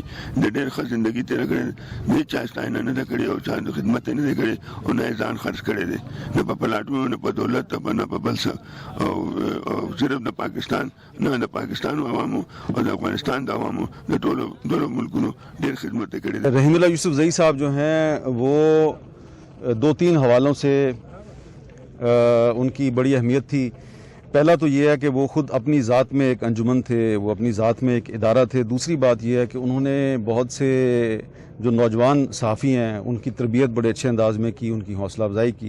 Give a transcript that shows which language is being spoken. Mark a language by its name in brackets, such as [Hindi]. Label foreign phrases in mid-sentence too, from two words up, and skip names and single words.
[Pashto] د ډېر ښه زندګي تېره کړې، د چا ستاینه نه ده کړې او چا د خدمت نه دی کړی او نه یې ځان خرڅ کړی دی، نه په پلاټونو، نه په دولت، نه په بل څه، او صرف د پاکستان نه د پاکستان عوامو او د افغانستان د عوامو د ټولو ملکونو ډېر خدمت یې کړی دی. [Urdu] رحیم الله یوسفزئی صاحب جو ہیں وہ 2-3 حوالوں سے ان کی بڑی اہمیت تھی. پہلا تو یہ ہے کہ وہ خود اپنی ذات میں ایک انجمن تھے، وہ اپنی ذات میں ایک ادارہ تھے. دوسری بات یہ ہے کہ انہوں نے بہت سے جو نوجوان صحافی ہیں ان کی تربیت بڑے اچھے انداز میں کی، ان کی حوصلہ افزائی کی.